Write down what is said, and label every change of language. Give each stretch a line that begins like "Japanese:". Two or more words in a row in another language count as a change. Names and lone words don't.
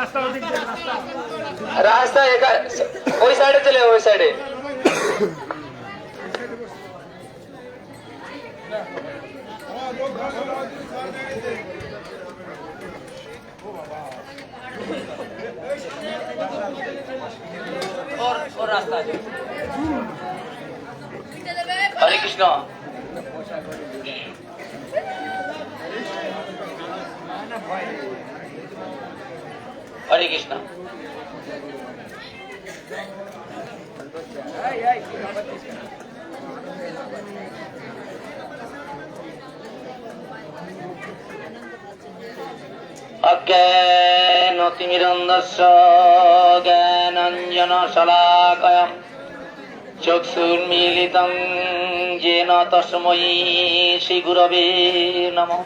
Hindi: रास्ता एक
Bangla: ওই সাইডে চলে ওই সাইডে
Hindi: और रास्ता আছে
Sanskrit: हरे कृष्ण हरे कृष्ण अज्ञानतिमिरन्धस्य ज्ञानाञ्जनशलाकया चक्षुर्मीलितं येन तस्मै श्रीगुरवे नमः।